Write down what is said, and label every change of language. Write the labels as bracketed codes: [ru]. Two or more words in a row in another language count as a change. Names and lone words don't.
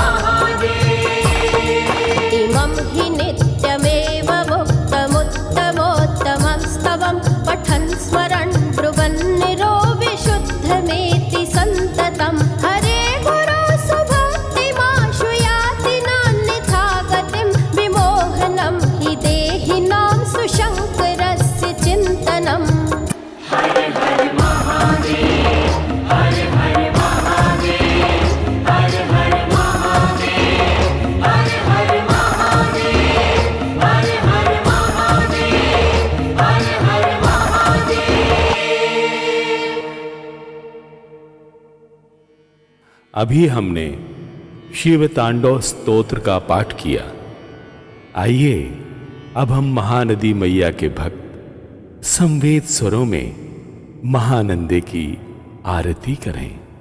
[sa] इमं हि नित्यमेव मुक्तमुत्तमोत्तमं स्तवं पठन् स्मरन् ब्रुवन् निरो विशुद्धमेति सन्ततं हरे गुरो सुभक्तिमाशु याति नान्यथा गतिं विमोहनं हि देहिनां सुशङ्करस्य चिन्तनम् हर हर महादेव हर हर महादेव हर हर महादेव हर हर महादेव हर हर महादेव हर हर महादेव। [hi] अभी हमने शिव तांडव स्तोत्र का पाठ किया। आइए अब हम महानदी मैया के भक्त संवेद स्वरों में महानंदे की आरती करें।